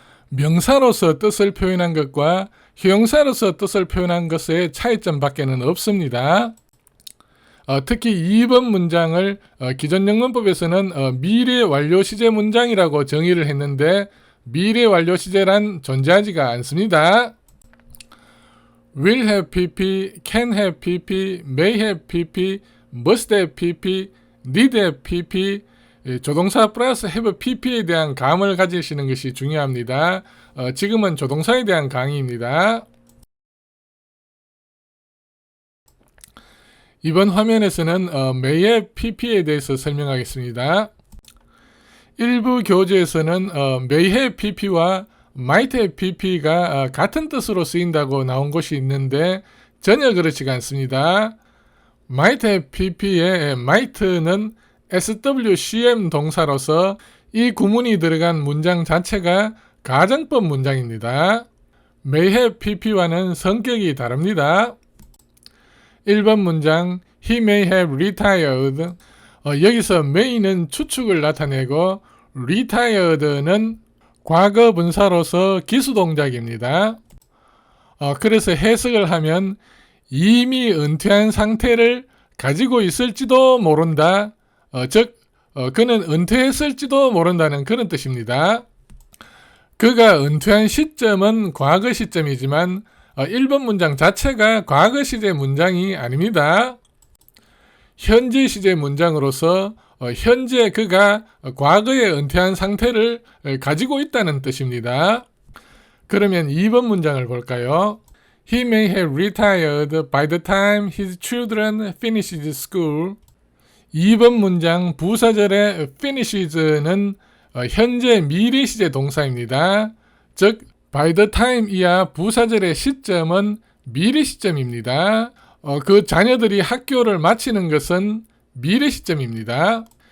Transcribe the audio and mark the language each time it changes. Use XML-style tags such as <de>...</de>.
<ko>명사로서 뜻을 표현한 것과 형용사로서 뜻을 표현한 것의 차이점밖에는 없습니다. 특히 2번 문장을 기존 영문법에서는 미래 완료 시제 문장이라고 정의를 했는데 미래 완료 시제란 존재하지가 않습니다. will have pp, can have pp, may have pp, must have pp, need have pp, 조동사 플러스 have pp에 대한 감을 가지시는 것이 중요합니다. 지금은 조동사에 대한 강의입니다. 이번 화면에서는 may have pp에 대해서 설명하겠습니다. 일부 교재에서는 may have pp와 might have pp가 같은 뜻으로 쓰인다고 나온 것이 있는데 전혀 그렇지가 않습니다. might have pp의 might는 SWCM 동사로서 이 구문이 들어간 문장 자체가 가정법 문장입니다. may have pp와는 성격이 다릅니다. 1번 문장</ko> <en>He may have retired.</en> <ko>여기서 may는 추측을 나타내고 retired는 과거 분사로서 기수 동작입니다. 그래서 해석을 하면 이미 은퇴한 상태를 가지고 있을지도 모른다. 즉 그는 은퇴했을지도 모른다는 그런 뜻입니다. 그가 은퇴한 시점은 과거 시점이지만 1번 문장 자체가 과거 시제 문장이 아닙니다. 현재 시제 문장으로서 현재 그가 과거에 은퇴한 상태를 가지고 있다는 뜻입니다. 그러면 2번 문장을 볼까요?</ko> <en>He may have retired by the time his children finished school.</en> <ko>2번 문장 부사절의 finishes,는 현재 미래 시제 동사입니다. 즉 by the time 이하 부사절의 시점은 미래 시점입니다. 그 자녀들이 학교를 마치는 것은 미래 시점입니다.</ko>